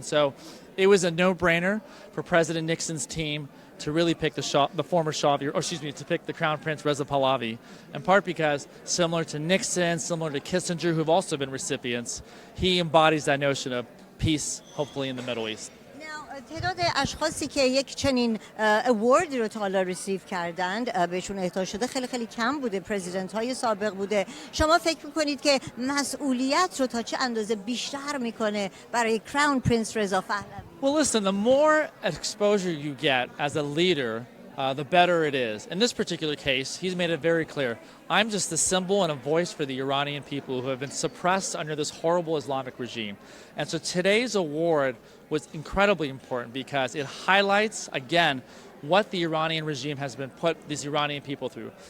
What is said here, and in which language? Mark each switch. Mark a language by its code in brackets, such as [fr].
[en] And so it was a no-brainer for President Nixon's team to really pick the former Shah, to pick the Crown Prince Reza Pahlavi, in part because similar to Nixon, similar to Kissinger, who've also been recipients, he embodies that notion of peace, hopefully in the Middle East. [fa] تعداد اشخاصی که یک چنین اواردی رو تا حالا ریسیو کردند بهشون اهدا شده خیلی خیلی کم بوده، پرزیدنت های سابق بوده. شما فکر میکنید که مسئولیت رو تا چه اندازه بیشتر میکنه برای کراون پرنس رضا پهلوی؟ [en] Well, listen, the more exposure you get as a leader, the better it is. In this particular case, he's made it very clear. I'm just a symbol and a voice for the Iranian people who have been suppressed under this horrible Islamic regime. And so today's award was incredibly important because it highlights, again, what the Iranian regime has been put these Iranian people through.